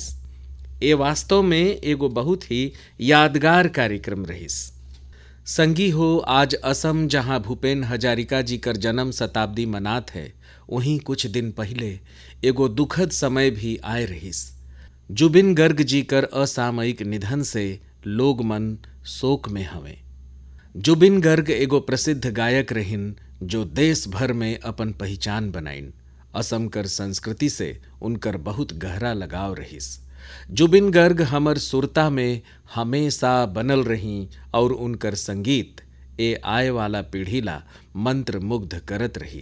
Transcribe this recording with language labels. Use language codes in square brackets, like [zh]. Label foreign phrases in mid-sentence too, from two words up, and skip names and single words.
[hne] ए वास्तव में एगो बहुत ही यादगार कार्यक्रम रहिस। संगी हो आज असम जहां भूपेन हजारिका जी कर जन्म शताब्दी मनात है, वहीं कुछ दिन पहले एगो दुखद समय भी आए रहिस। जुबिन गर्ग जी कर असामयिक निधन से लोग मन शोक में हवे। जुबिन गर्ग एगो प्रसिद्ध गायक रहिन जो देश भर में अपन पहचान बनाइन। असम कर संस्कृति से उनकर बहुत गहरा लगाव रहिस। जुबिन गर्ग हमर सुरता में हमेशा बनल रही और उनकर संगीत ए आए वाला पीढ़ी ला मंत्र मुग्ध करत रही।